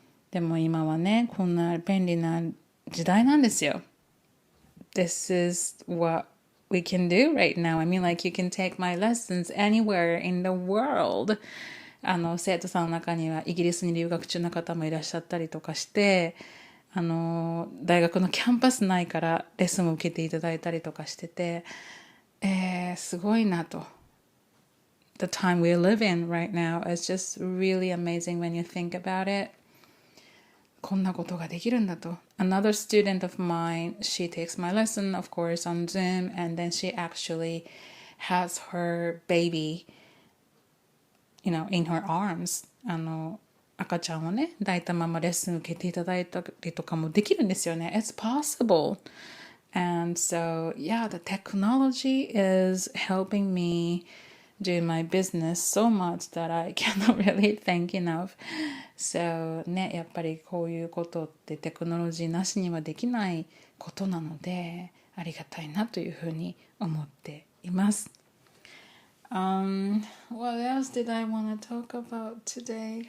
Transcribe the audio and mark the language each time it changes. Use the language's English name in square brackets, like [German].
[Japanese] でも今はねこんな便利な時代なんですよ。 [English] This is what we can do right now. I mean, like you can take my lessons anywhere in the world. [Japanese] 生徒さんの中にはイギリスに留学中の方もいらっしゃったりとかして、大学のキャンパス内からレッスンを受けていただいたりとかしてて、すごいなと。 [English] The time we live in right now is just really amazing when you think about it. [Japanese] こんなことができるんだと。 [English] Another student of mine, she takes my lesson, of course, on Zoom, and then she actually has her baby, in her arms. [Japanese] 赤ちゃんをね、抱いたままレッスン受けていただいたりとかもできるんですよね。 [English] It's possible. And so, yeah, the technology is helping me do my business so much that I cannot really thank enough. [Japanese] So ね、やっぱりこういうことってテクノロジーなしにはできないことなのでありがたいなというふうに思っています。 [English] What else did I want to talk about today?